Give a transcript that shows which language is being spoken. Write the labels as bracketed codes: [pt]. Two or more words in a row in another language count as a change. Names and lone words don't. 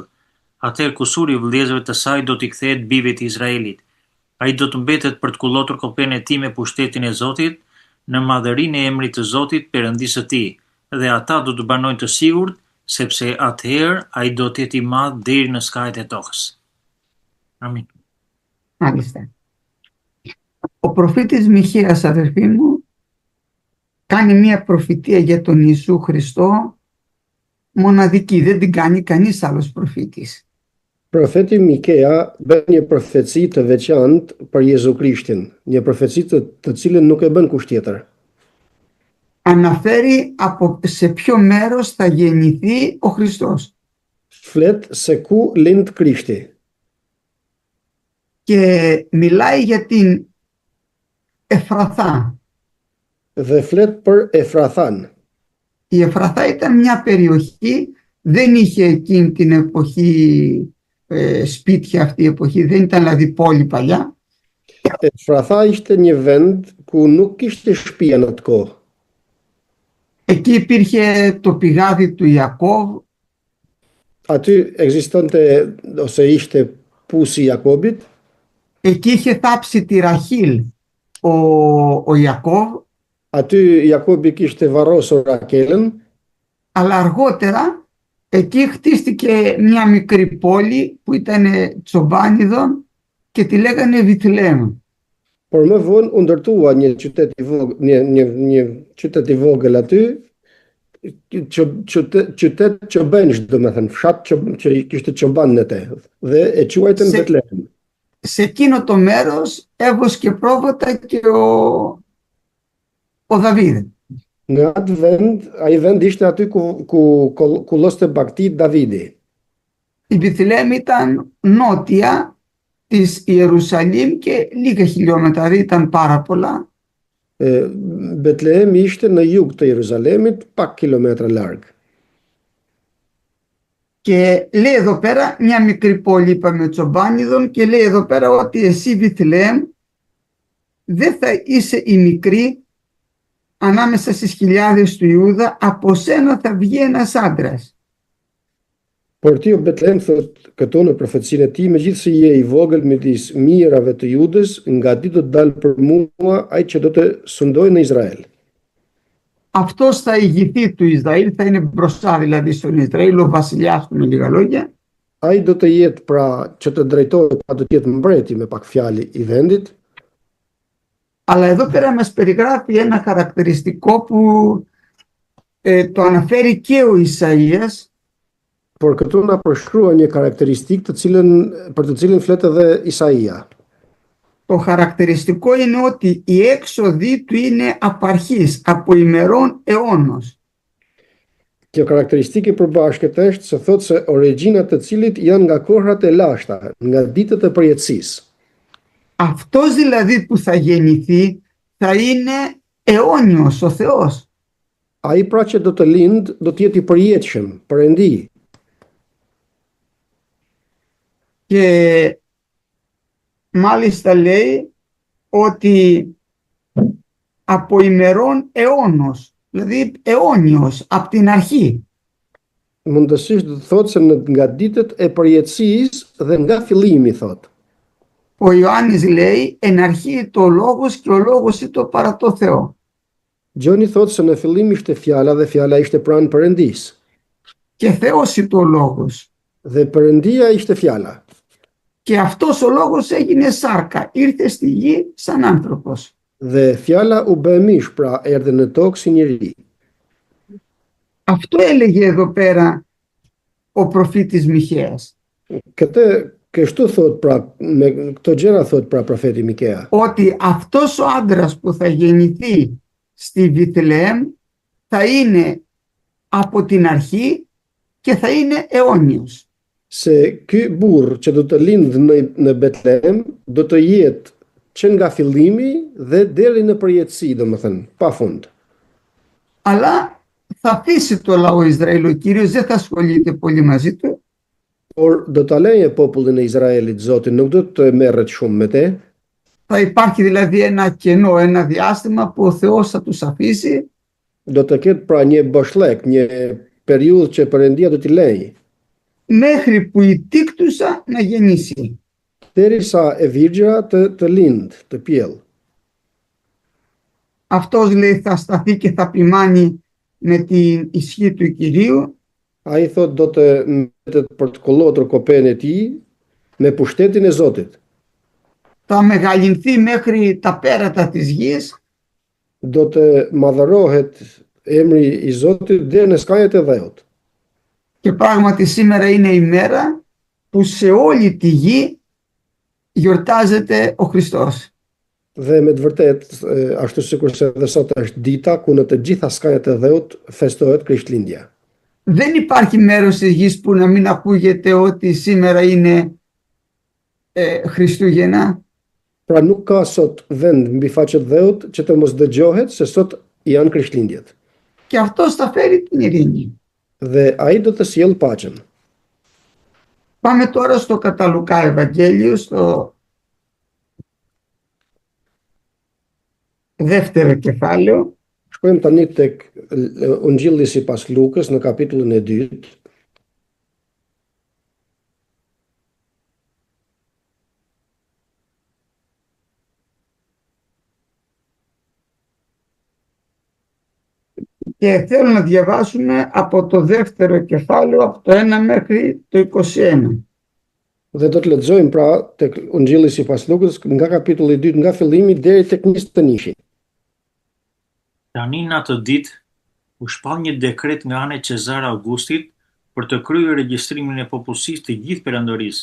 [sq] Atëherë kusuri i vëllezërve të saj do t'i kthehet bijve të Izraelit. Ai do të mbetet për të kullotur kopën e tij me pushtetin e Zotit, në madhërinë e emrit të Zotit Perëndisë së tij, dhe ata do të banojnë të sigurt, sepse atëherë ai do të jetë i madh deri në skajet e tokës. Amin. [el] Μάλιστα. Ο προφήτης Μιχαίας, αδερφοί μου, κάνει μία προφητεία για τον Ιησού Χριστό μοναδική, δεν την κάνει κανείς άλλος προφήτης. [sq] Profeti Mikea bën një profeci të veçantë për Jezu Krishtin, një profeci të cilën nuk e bën kush tjetër. [el] Αναφέρει σε ποιο μέρος θα γεννηθεί ο Χριστός. [sq] Flet se ku lind Krishti. [el] Και μιλάει για την Εφραθά. [sq] Dhe flet për Efrathan. [el] Η Εφραθά ήταν μια περιοχή, δεν είχε εκείνη την εποχή σπίτια αυτή η εποχή, δεν ήταν δηλαδή πόλη παλιά. [sq] Efratha ishte një vend ku nuk kishte shtëpia në atë kohë. [el] Εκεί υπήρχε το πηγάδι του Ιακώβ. [sq] Aty ekzistonte ose ishte pusi i Jakobit. [el] Εκεί είχε θάψει τη Ραχήλ ο Ιακώβ. [sq] Aty Jakobi kishte varrosur Rakelën. [el] Αλλά αργότερα εκεί χτίστηκε μια μικρή πόλη που ήταν Τσομπάνιδων και τη λέγανε Βιθλεέμ. [sq] Por më vonë u ndërtua një qytet i vogël, një qytet i vogël aty, qytet Çobanj, domethënë fshat që kishte çoban në te, dhe e quajtën Betlehem. [el] Σε εκείνο το μέρος έβοσκε πρόβατα και ο Δαβίδ. [sq] Në atë vend, ai vend ishte aty ku kulloste bakti Davidi. [el] Η Βιθλεέμ ήταν νότια της Ιερουσαλήμ και λίγα χιλιόμετρα, δεν ήταν πάρα πολλά. [sq] Betlehem ishte në jug të Jeruzalemit, pak kilometra larg. [el] Και λέει εδώ πέρα μια μικρή πόλη, είπαμε Τσομπάνιδων, και λέει εδώ πέρα ότι εσύ Βιθλεέμ δεν θα είσαι η μικρή ανάμεσα στις χιλιάδες του Ιούδα, από σένα θα βγει ένας άντρας. [sq] Por ti o Betlehem, thot këto në profecinë e tij, megjithse je i vogël midis mirave të Judës, nga ti do të dalë për mua ai që do të sundojë në Izrael. [el] Αυτός θα ηγηθεί του Ισραήλ, θα είναι μπροστά δηλαδή στον Ισραήλ, ο βασιλιάς του με λίγα λόγια. [sq] Ai do të jetë pra që të drejtohet, do të jetë mbreti me pak fjalë i vendit. [el] Αλλά εδώ πέρα μας περιγράφει ένα χαρακτηριστικό που το αναφέρει και ο Ισαΐας. [sq] Por këtu na përshkrua një karakteristikë për të cilën flet edhe Isaia. [el] Το χαρακτηριστικό είναι ότι η έξοδη του είναι απαρχής, από ημερών αιώνος. [sq] Kjo karakteristikë e përbashkët është se thotë se origjinat të cilit janë nga kohrat e lashta, nga ditët e përjetësisë. [el] Αυτός δηλαδή που θα γεννηθεί θα είναι αιώνιος ο Θεός. [sq] Ai pra që do të lind, do të jetë i përjetshëm, Perëndi. [el] Και μάλιστα λέει ότι από ημερών αιώνος, δηλαδή αιώνιος, από την αρχή. [sq] Mundësisht do të thotë se nga ditët e përjetësisë dhe nga fillimi, thotë. [el] Ο Ιωάννης λέει εν αρχή το λόγος και ο λόγος είναι το παρά το Θεό. [sq] Gjoni thotë se në fillim ishte fjala dhe fjala ishte pranë Perëndisë. [el] Και Θεός είναι το λόγος. [sq] Dhe Perëndia ishte fjala. [el] Και αυτός ο λόγος έγινε σάρκα, ήρθε στη γη σαν άνθρωπος. [sq] Dhe fjala u bë mish, pra erdhe në tokë si njeri. [el] Αυτό έλεγε εδώ πέρα ο προφήτης Μιχαίας. [sq] Kështu thot pra, me këto gjëra thot pra profeti Mikea. [el] Ότι αυτός ο άντρας που θα γεννηθεί στη Βιθλεέμ θα είναι από την αρχή και θα είναι αιώνιος. [sq] Se ky burr që do të lindë në Betlehem do të jetë që nga fillimi dhe deri në përjetësi, domethënë, pa fund. [el] Αλλά θα αφήσει το λαό Ισραήλ, ο Κύριος δεν θα ασχολείται πολύ μαζί του. [sq] Por do ta leje popullin e Izraelit, Zoti nuk do të merret shumë me te. [el] Θα υπάρχει δηλαδή ένα κενό, ένα διάστημα που ο Θεός θα τους αφήσει. [sq] Do të ketë pra një boshllek, një periudhë që Perëndia do t'i lejë. [el] Μέχρι που η τίκτουσα να γεννήσει. [sq] Derisa e virgjëra të lind, të pjell. [el] Αυτός λέει θα σταθεί και θα ποιμάνει με την ισχύ του Κυρίου. [sq] Ai thot do të mbetet për të kollotur kopën e tij me pushtetin e Zotit. [el] Θα μεγαλυνθεί μέχρι τα πέρατα της γης. [sq] Do të madhërohet emri i Zotit deri në skajet e dheut. [el] Και πράγματι σήμερα είναι η μέρα που σε όλη τη γη γιορτάζεται ο Χριστός. [sq] Dhe me të vërtet, ashtu sikur se dhe sot është dita ku në të gjitha skajet e dheut festohet Krishtlindja. [el] Δεν υπάρχει μέρος της γης που να μην ακούγεται ότι σήμερα είναι Χριστούγεννα. [sq] Pra nuk ka sot vend mbi faqet dheut që të mos dëgjohet se sot janë Krishtlindjet. [el] Και αυτός θα φέρει την ειρήνη. [sq] Dhe ai do të sjell paqen. [el] Πάμε τώρα στο κατά Λουκά Ευαγγέλιο, στο δεύτερο κεφάλαιο. [sq] Shkojmë tani tek Ungjilli sipas Lukës në kapitullin e 2. [el] Και θέλω να διαβάσουμε από το δεύτερο κεφάλαιο, από το 1 μέχρι το 21. [sq] Dhe do të lexojmë pra tek Ungjilli sipas Lukës nga kapitulli 2 nga fillimi deri tek 21. Tani në atë ditë u shpall një dekret nga ana e Cezar Augustit për të kryer regjistrimin e popullsisë të gjithë perandorisë.